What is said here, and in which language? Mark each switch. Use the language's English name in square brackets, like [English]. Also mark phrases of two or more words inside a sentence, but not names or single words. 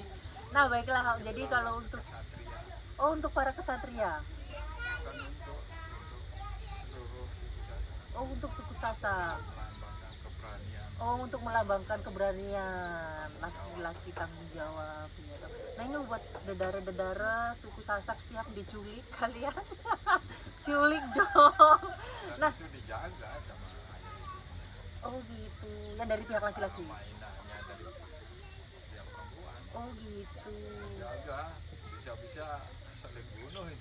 [Indonesian] Nah baiklah, jadi kalau untuk para kesatria. Oh, untuk suku Sasak. Oh, untuk melambangkan keberanian, laki-laki tanggung jawab. Ya. Nah ini buat dedara-dedara suku Sasak siap diculik kalian. Culik dong. Nah, itu dijaga sama ayah. oh gitu. Yang dari pihak laki-laki. Mainannya dari yang perempuan. Oh gitu. Jaga, bisa-bisa saling bunuh itu.